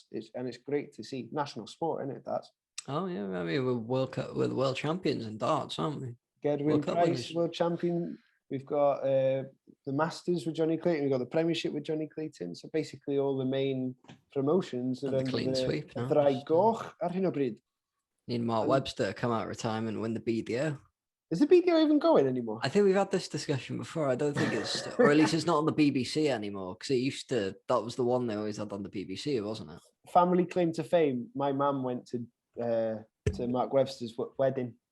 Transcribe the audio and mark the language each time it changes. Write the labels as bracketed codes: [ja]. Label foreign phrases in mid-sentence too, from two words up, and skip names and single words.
[en] It's great to see. National sport, isn't it, darts? Oh, yeah. I mean, we're world champions in darts, aren't we? Gerwin Price, world champion. We've got the Masters with Johnny Clayton. We've got the Premiership with Johnny Clayton. So basically all the main promotions are the clean sweep now. [cy] Draegoch ar hyn o bryd. [en] Need Mark Webster to come out of retirement and win the BDO. Is the BDO even going anymore? I think we've had this discussion before. I don't think it's, or at least it's not on the BBC anymore, because it used to, that was the one they always had on the BBC, wasn't it? Family claim to fame. My mum went to Mark Webster's wedding.